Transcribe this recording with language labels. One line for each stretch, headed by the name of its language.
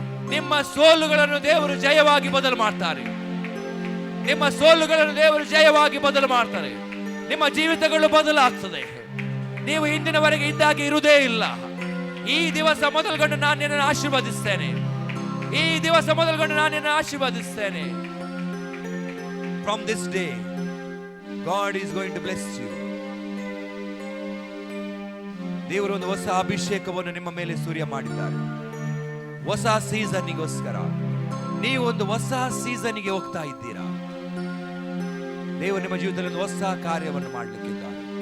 Kannada: ನಿಮ್ಮ ಸೋಲುಗಳನ್ನು ದೇವರು ಜಯವಾಗಿ ಬದಲು ಮಾಡ್ತಾರೆ. ನಿಮ್ಮ ಸೋಲುಗಳನ್ನು ದೇವರು ಜಯವಾಗಿ ಬದಲು ಮಾಡ್ತಾರೆ. ನಿಮ್ಮ ಜೀವಿತಗಳು ಬದಲಾಗ್ತದೆ. ನೀವು ಇಂದಿನವರೆಗೆ ಇದ್ದಾಗಿ ಇರುವುದೇ ಇಲ್ಲ. ಈ ದಿವಸ ಮೊದಲುಗೊಂಡು ನಾನು ನಿನ್ನನ್ನು ಆಶೀರ್ವದಿಸ್ತೇನೆ. ಈ ದಿವಸ ಮೊದಲುಗೊಂಡು ನಾನು ನಿನ್ನನ್ನು ಆಶೀರ್ವದಿಸ್ತೇನೆ.
English: From this day, God is going to bless you.
Kannada: ದೇವರು ಒಂದು ಹೊಸ ಅಭಿಷೇಕವನ್ನು ನಿಮ್ಮ ಮೇಲೆ ಸೂರ್ಯ ಮಾಡಿದ್ದಾರೆ. ಹೊಸ ಸೀಸನ್ನಿಗೋಸ್ಕರ ನೀವು ಒಂದು ಹೊಸ ಸೀಸನ್ನಿಗೆ ಹೋಗ್ತಾ ಇದ್ದೀರಾ. ದೇವರು ನಿಮ್ಮ ಜೀವಿತದಲ್ಲಿ ಒಂದು ಹೊಸ ಕಾರ್ಯವನ್ನು ಮಾಡಲಿಕ್ಕಿದ್ದಾರೆ.